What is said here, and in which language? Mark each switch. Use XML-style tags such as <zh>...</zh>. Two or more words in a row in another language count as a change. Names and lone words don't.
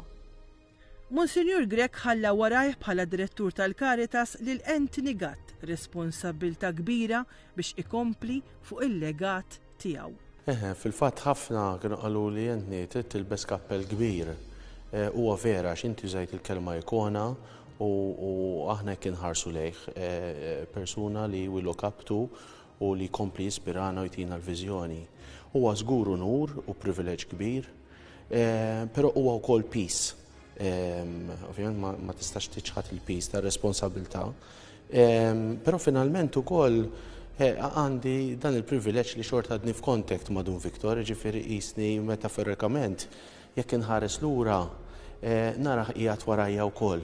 <mt>Monsignor Grech ħalla warajh bħala direttur tal-Caritas lil Anthony Gatt responsabbilta kbira biex ikompli fuq il-legat tiegħu. Fil-fatt ħafna kienu qalu li Anthony trid tilbes kappell kbir. Huwa vera x'inti żajt il-kelma ikona u aħna kien ħarsu lejh persuna li</mt> <en>we look up to</en> <mt>u li kompli jispirana u jtina l-viżjoni. Huwa żgur nur u privileġġ kbir, però huwa wkoll peace. Ovvjament ma tistax tiċħat il-peace ta' responsabilità, però finalment ukoll għandi dan il-privileġġ li xorta għadni f'kontakt ma' Dun Viktor, ġifieri qisni metaforikament jekk inħares lura nara qiegħed warajja wkoll.</mt>